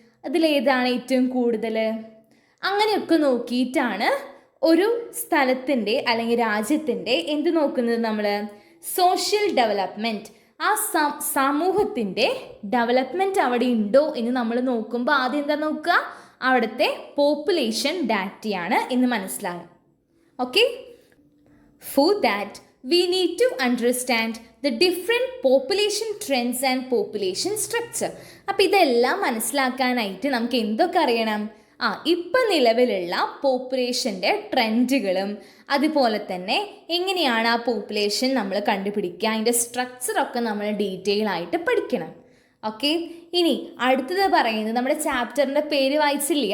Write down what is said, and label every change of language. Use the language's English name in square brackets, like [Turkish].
[Malayalam] അതിലേതാണ് ഏറ്റവും കൂടുതൽ, അങ്ങനെയൊക്കെ നോക്കിയിട്ടാണ് ഒരു സ്ഥലത്തിൻ്റെ അല്ലെങ്കിൽ രാജ്യത്തിൻ്റെ എന്ത് നോക്കുന്നത് നമ്മൾ? Social development. ആ സമൂഹത്തിൻ്റെ ഡെവലപ്മെൻറ്റ് അവിടെ ഉണ്ടോ എന്ന് നമ്മൾ നോക്കുമ്പോൾ ആദ്യം എന്താ നോക്കുക? അവിടുത്തെ പോപ്പുലേഷൻ ഡാറ്റയാണ് എന്ന് മനസ്സിലാകും. [English] Okay, for that we need to understand the different population trends and population structure. [Malayalam] അപ്പോൾ ഇതെല്ലാം മനസ്സിലാക്കാനായിട്ട് നമുക്ക് എന്തൊക്കെ അറിയണം? ഇപ്പം നിലവിലുള്ള പോപ്പുലേഷൻ്റെ ട്രെൻഡുകളും അതുപോലെ തന്നെ എങ്ങനെയാണ് ആ പോപ്പുലേഷൻ നമ്മൾ കണ്ടുപിടിക്കുക, അതിൻ്റെ സ്ട്രക്ചറൊക്കെ നമ്മൾ ഡീറ്റെയിൽ ആയിട്ട് പഠിക്കണം. ഓക്കെ, ഇനി അടുത്തത് പറയുന്നത് നമ്മുടെ ചാപ്റ്ററിൻ്റെ പേര് വായിച്ചില്ലേ?